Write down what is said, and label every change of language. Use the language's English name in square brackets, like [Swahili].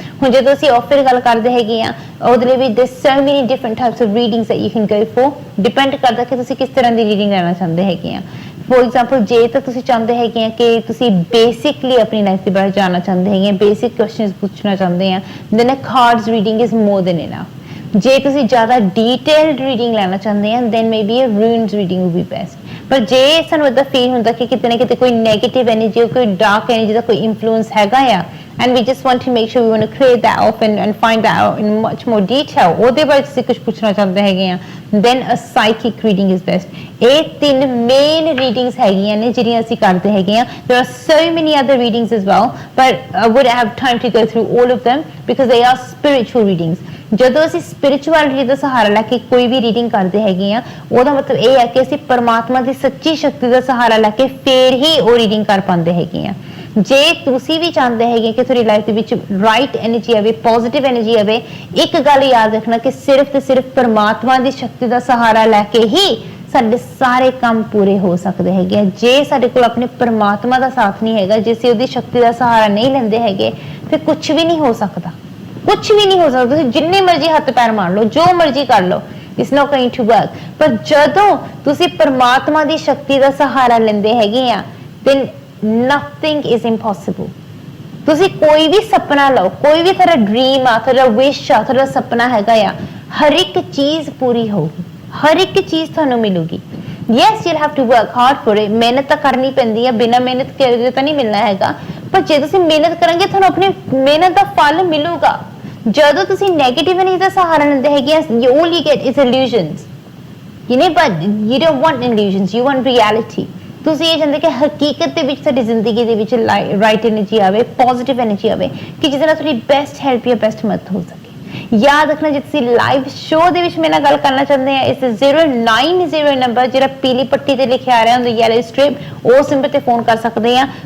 [Punjabi] ਹੁਣ ਜਦੋਂ ਅਸੀਂ ਆਫ ਫਿਰ ਗੱਲ ਕਰਦੇ ਹੈਗੇ ਆ, ਉਹਦੇ ਲਈ ਵੀ [English] there's so many different types of readings that you can go for, [Punjabi] depend ਕਰਦਾ ਕਿ ਤੁਸੀਂ ਕਿਸ ਤਰ੍ਹਾਂ ਦੀ ਰੀਡਿੰਗ ਲੈਣਾ ਚਾਹੁੰਦੇ ਹੈਗੇ ਆ। ਫੋਰ ਐਗਜ਼ਾਮਪਲ, ਜੇ ਤਾਂ ਤੁਸੀਂ ਚਾਹੁੰਦੇ ਹੈਗੇ ਆ ਕਿ ਤੁਸੀਂ ਬੇਸਿਕਲੀ ਆਪਣੀ ਲਾਈਫ ਦੇ ਬਾਰੇ ਜਾਣਨਾ ਚਾਹੁੰਦੇ ਹੈਗੇ ਆ, ਬੇਸਿਕ ਕੁਐਸਚਨਸ ਪੁੱਛਣਾ ਚਾਹੁੰਦੇ ਆ, [English] then a cards reading is more than enough। [Punjabi] ਜੇ ਤੁਸੀਂ ਜ਼ਿਆਦਾ ਡੀਟੇਲਡ ਰੀਡਿੰਗ ਲੈਣਾ ਚਾਹੁੰਦੇ ਆ, [English] then maybe a runes reading would be best। [Punjabi] ਪਰ ਜੇ ਸਾਨੂੰ ਏਦਾਂ ਫੀਲ ਹੁੰਦਾ ਕਿ ਕਿਤੇ ਨਾ ਕਿਤੇ ਕੋਈ ਨੈਗੇਟਿਵ ਐਨਰਜੀ, ਕੋਈ ਡਾਰਕ ਐਨਰਜੀ ਦਾ ਕੋਈ ਇਨਫਲੂਐਂਸ ਹੈਗਾ ਆ, [English] and we just want to make sure we want to clear that off and find that out in much more detail, [Punjabi] ਉਹਦੇ ਬਾਰੇ ਤੁਸੀਂ ਕੁਝ ਪੁੱਛਣਾ ਚਾਹੁੰਦੇ ਹੈਗੇ ਆ, [English] then a psychic reading is best। [Punjabi] ਇਹ ਤਿੰਨ ਮੇਨ ਰੀਡਿੰਗਸ ਹੈਗੀਆਂ ਨੇ ਜਿਹੜੀਆਂ ਅਸੀਂ ਕਰਦੇ ਹੈਗੇ ਆ। [English] there are so many other readings as well, but I wouldn't have time to go through all of them because they are spiritual readings। [Punjabi] ਜਦੋਂ ਅਸੀਂ ਸਪਿਰਿਚੁਅਲਿਟੀ ਦਾ ਸਹਾਰਾ ਲੈ ਕੇ ਕੋਈ ਵੀ ਰੀਡਿੰਗ ਕਰਦੇ ਹੈਗੇ ਆ, ਉਹਦਾ ਮਤਲਬ ਇਹ ਹੈ ਕਿ ਅਸੀਂ ਪਰਮਾਤਮਾ ਦੀ ਸੱਚੀ ਸ਼ਕਤੀ ਦਾ ਸਹਾਰਾ ਲੈ ਕੇ ਫੇਰ ਹੀ ਉਹ ਰੀਡਿੰਗ ਕਰ ਪਾਉਂਦੇ ਹੈਗੇ ਆ। ਜੇ ਤੁਸੀਂ ਵੀ ਚਾਹੁੰਦੇ ਹੈਗੇ ਕਿ ਤੁਹਾਡੀ ਲਾਈਫ ਦੇ ਵਿੱਚ ਰਾਈਟ ਐਨਰਜੀ ਆਵੇ, ਪੋਜ਼ਿਟਿਵ ਐਨਰਜੀ ਆਵੇ, ਇੱਕ ਗੱਲ ਯਾਦ ਰੱਖਣਾ ਕਿ ਸਿਰਫ ਤੇ ਸਿਰਫ ਪਰਮਾਤਮਾ ਦੀ ਸ਼ਕਤੀ ਦਾ ਸਹਾਰਾ ਲੈ ਕੇ ਹੀ ਸਾਡੇ ਸਾਰੇ ਕੰਮ ਪੂਰੇ ਹੋ ਸਕਦੇ ਹੈਗੇ। ਜੇ ਸਾਡੇ ਕੋਲ ਆਪਣੇ ਪਰਮਾਤਮਾ ਦਾ ਸਾਥ ਨਹੀਂ ਹੈਗਾ, ਜੇ ਅਸੀਂ ਉਹਦੀ ਸ਼ਕਤੀ ਦਾ ਸਹਾਰਾ ਨਹੀਂ ਲੈਂਦੇ ਹੈਗੇ, ਫਿਰ ਕੁਝ ਵੀ ਨਹੀਂ ਹੋ ਸਕਦਾ, ਕੁਝ ਵੀ ਨਹੀਂ ਹੋ ਸਕਦਾ। ਤੁਸੀਂ ਜਿੰਨੇ ਮਰਜ਼ੀ ਹੱਥ ਪੈਰ ਮਾਰ ਲਓ, ਜੋ ਮਰਜ਼ੀ ਕਰ ਲਓ, [English] It's not going to work. [Punjabi] ਪਰ ਜਦੋਂ ਤੁਸੀਂ ਪਰਮਾਤਮਾ ਦੀ ਸ਼ਕਤੀ ਦਾ ਸਹਾਰਾ ਲੈਂਦੇ ਹੈਗੇ ਆ, [English] then nothing is impossible। [Punjabi] ਤੁਸੀਂ ਕੋਈ ਵੀ ਸੁਪਨਾ ਲਓ, ਕੋਈ ਵੀ ਤੁਹਾਡਾ ਡ੍ਰੀਮ ਆ, ਤੁਹਾਡਾ ਵਿਸ਼ ਆ, ਤੁਹਾਡਾ ਸੁਪਨਾ ਹੈਗਾ ਆ, ਹਰ ਇੱਕ ਚੀਜ਼ ਪੂਰੀ ਹੋਊਗੀ, ਹਰ ਇੱਕ ਚੀਜ਼ ਤੁਹਾਨੂੰ ਮਿਲੂਗੀ। [English] yes you'll have to work hard for it, [Punjabi] ਮਿਹਨਤ ਤਾਂ ਕਰਨੀ ਪੈਂਦੀ ਆ, ਬਿਨਾਂ ਮਿਹਨਤ ਕਰੇ ਤਾਂ ਨਹੀਂ ਮਿਲਣਾ ਹੈਗਾ, ਪਰ ਜੇ ਤੁਸੀਂ ਮਿਹਨਤ ਕਰੋਗੇ ਤੁਹਾਨੂੰ ਆਪਣੀ ਮਿਹਨਤ ਦਾ ਫਲ ਮਿਲੂਗਾ। ਜਦੋਂ ਤੁਸੀਂ ਨੈਗੇਟਿਵ ਐਨਰਜੀ ਦਾ ਸਹਾਰਾ ਲੈਂਦੇ ਹੈਗੇ, [English] all you get is illusions, but you don't want illusions, you want reality। [Punjabi] ਤੁਸੀਂ ਇਹ ਚਾਹੁੰਦੇ ਕਿ ਹਕੀਕਤ ਦੇ ਵਿੱਚ ਤੁਹਾਡੀ ਜ਼ਿੰਦਗੀ ਦੇ ਵਿੱਚ ਰਾਈਟ ਐਨਰਜੀ ਆਵੇ, ਪੋਜ਼ਿਟਿਵ ਐਨਰਜੀ ਆਵੇ, ਕਿ ਜਿਹਦੇ ਨਾਲ ਤੁਹਾਡੀ ਬੈਸਟ ਹੈਲਪ ਜਾਂ ਬੈਸਟ ਮਦਦ ਹੋ ਸਕੇ। ਯਾਦ ਰੱਖਣਾ, ਜੇ ਤੁਸੀਂ ਲਾਈਵ ਸ਼ੋਅ ਦੇ ਵਿੱਚ ਮੇਰੇ ਨਾਲ ਗੱਲ ਕਰਨਾ ਚਾਹੁੰਦੇ ਆ, ਇਸ 090 ਨੰਬਰ ਜਿਹੜਾ ਪੀਲੀ ਪੱਟੀ ਤੇ ਲਿਖਿਆ ਆ ਰਿਹਾ ਹੁੰਦਾ, ਯੈਲੋ ਸਟ੍ਰਿਪ, ਉਸ ਨੰਬਰ ਤੇ ਫੋਨ ਕਰ ਸਕਦੇ ਆ।